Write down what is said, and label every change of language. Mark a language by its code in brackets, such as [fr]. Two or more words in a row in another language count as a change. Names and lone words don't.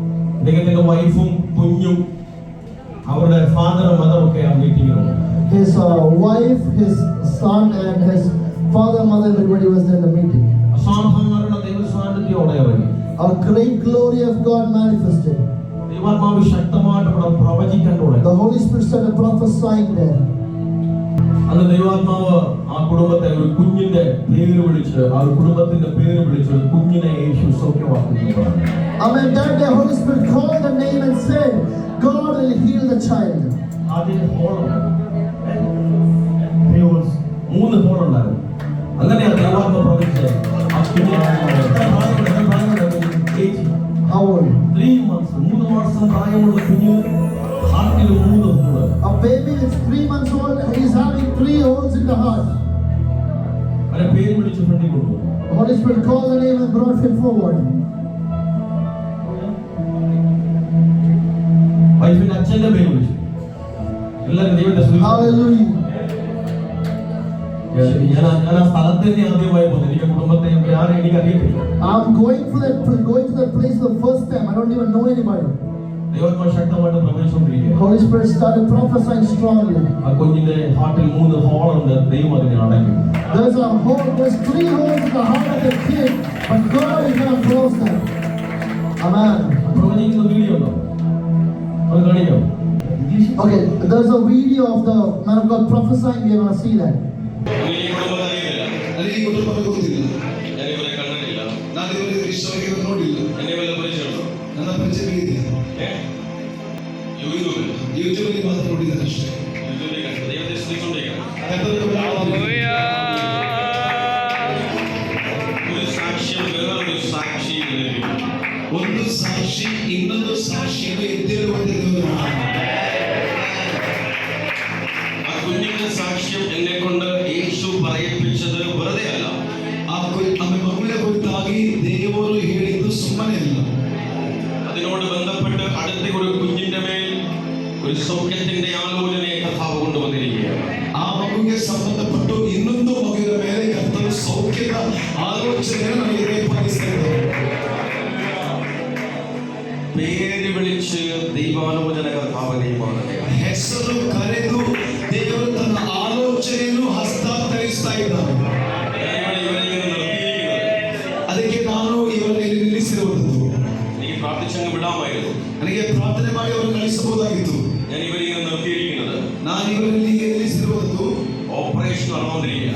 [en] His wife, his son, and his father, mother, everybody was there in the meeting. A great glory of God manifested. The Holy Spirit started prophesying there. [ml] അന്ന് ദൈവാത്മാവ് ആ കുടുംബത്തെ ഒരു കുഞ്ഞിന്റെ പേര് വിളിച്ച് ആ കുടുംബത്തിന്റെ പേര് വിളിച്ച് കുഞ്ഞിനെ യേശു സൗഖ്യമാക്കുന്നു. [en] Amen. That day Holy Spirit called the name and said, God will heal the child. [ml] അതിന് ഹോളുണ്ടായിരുന്നു. 3 ഹോളുണ്ടായിരുന്നു. അങ്ങനെയാണ് ദൈവാത്മാവ് പ്രവചിച്ചത്. ആ കുഞ്ഞിനെ [en] How old? 3 months. [ml] 3 മാസം പ്രായമുള്ള കുഞ്ഞ് ഹാർട്ടിൽ 3 ഹോള്. [en] A baby is 3 months old and he is having 3 holes in the heart. [ml] അവരെ പേര് വിളിച്ച് ഫ്രണ്ടിൽ കൊണ്ടുപോയി. [en] The Holy Spirit called the name and brought him forward. [ml] വൈഫിന്റെ അച്ഛന്റെ പേര് വിളിച്ചു. എല്ലാവരും ദൈവത്തെ സ്തുതിച്ചു. Hallelujah. ഞാൻ ആ സ്ഥലത്ത് തന്നെ ആദ്യമായി പോകുന്നത്. എനിക്ക് കുടുംബത്തെ ആരെയും എനിക്ക് അറിയത്തില്ല. [en] I'm going to that place for the first time. I don't even know anybody. [ml] ദൈവത്തെ ശക്തമായിട്ട് പ്രവേശിച്ചുകൊണ്ടിരിക്കുക. [en] Holy Spirit started prophesying strongly. [ml] ആ കുഞ്ഞിന്റെ ഹാർട്ടിൽ 3 ഹോളുണ്ട്. ദൈവം അതിനെ അടയ്ക്കും. [en] There's 3 holes in the heart of the kid, but God is going to close them. Amen. [ml] പ്രവചിക്കുന്ന വീഡിയോ ഉണ്ടോ? അത് കാണിക്കാം. [en] Okay, there's a video of the man of God prophesying. We're going to see that. [ml] യൂട്യൂബിൽ മാത്രം നോക്കിയതാണ് ഇഷ്ടം. [kn] ಒಂದು ಸಾಕ್ಷಿ ಇನ್ನೊಂದು ಸಾಕ್ಷಿಯನ್ನು ಎತ್ತಿರುವಂತಹ [ml] ആ കുഞ്ഞിന്റെ സാക്ഷ്യം എന്നെ കൊണ്ട് യേശു പറയിപ്പിച്ചത് വെറുതെ അല്ല. [kn] ಮಗುವಿನ ಕುರಿತಾಗಿ ದೇವರು ಹೇಳಿದ್ದು ಸುಮ್ಮನೆ ಅಲ್ಲ. [ml] അതിനോട് ബന്ധപ്പെട്ട് അടുത്ത ഒരു കുഞ്ഞിന്റെ മേൽ ഒരു സൗഖ്യത്തിന്റെ ആലോചനയെ കർത്താവ് കൊണ്ടുവന്നിരിക്കുകയാണ്. [kn] ಆ ಮಗುವಿಗೆ ಸಂಬಂಧಪಟ್ಟು ಇನ್ನೊಂದು ಮಗುವಿನ ಮೇಲೆ ಕರ್ತನು ಸೌಖ್ಯದ ಆಲೋಚನೆಯನ್ನು ನಮಗೆ ರೇಪಾಗಿಸಿದರು. [ml] പേര് വിളിച്ച് ദൈവാലോചന കർത്താവ് ദൈവമാണ്. [kn] ಹೆಸರು ಕರೆದು ದೇವರು ತನ್ನ ಆಲೋಚನೆಯನ್ನು ಹಸ್ತಾಂತರಿಸ್ತಾ ಇದ್ದಾನೆ. ಅದಕ್ಕೆ ನಾನು ಇವರಲ್ಲಿ ನಿಲ್ಲಿಸಿರುವುದು. [ml] എനിക്ക് പ്രാർത്ഥിച്ചങ്ങ് വിടാമായിരുന്നു. [kn] ನನಗೆ ಪ್ರಾರ್ಥನೆ ಮಾಡಿ ಅವರನ್ನು ಕಳಿಸಬಹುದಾಗಿತ್ತು. [ml] ഞാൻ ഇവരെ നിർത്തിയിരിക്കുന്നത്. [kn] ನಾನು ಇವರಲ್ಲಿ ನಿಲ್ಲಿಸಿರುವುದು [ml] ഓപ്പറേഷൻ നടന്നുകൊണ്ടിരിക്കുക.